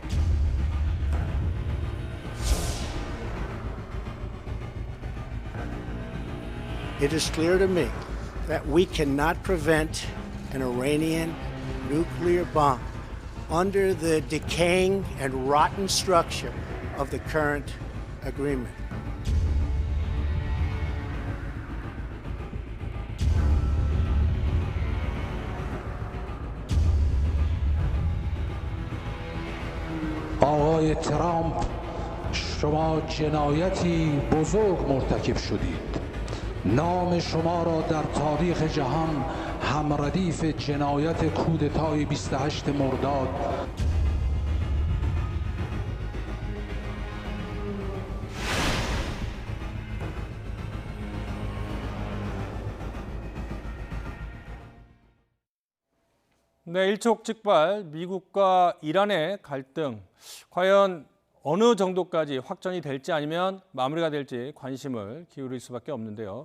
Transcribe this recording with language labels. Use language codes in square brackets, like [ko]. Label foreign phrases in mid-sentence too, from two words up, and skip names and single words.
[en] It is clear to me that we cannot prevent an Iranian nuclear bomb under the decaying and rotten structure of the current agreement. [fa] آقای ترامپ شما جنایتی بزرگ مرتکب شدید. نام شما را در تاریخ جهان همردیف جنایت کودتای 28 مرداد [ko] 네, 일촉즉발 미국과 이란의 갈등, 과연 어느 정도까지 확전이 될지 아니면 마무리가 될지 관심을 기울일 수밖에 없는데요.